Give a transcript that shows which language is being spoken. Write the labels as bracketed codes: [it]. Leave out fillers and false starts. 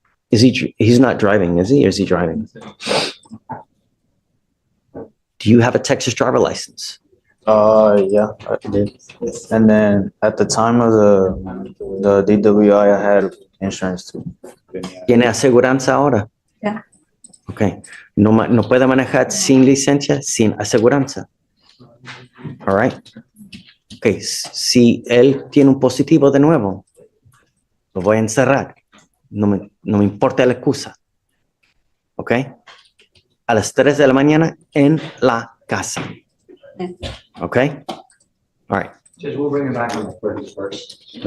[en] He's not driving, is he? Or is he driving? Do you have a Texas driver license? Yeah, I did. And then at the time of the DWI, I had insurance too. [es] ¿Tiene aseguranza ahora? Ya. [en] Okay. [es] No puede manejar sin licencia, sin aseguranza. [en] All right. Okay. [es] Si él tiene un positivo de nuevo, lo voy a encerrar. No me importa la excusa. Okay. A las 3 de la mañana en la casa. [en] Okay. All right. Just we'll bring it back on the 31st.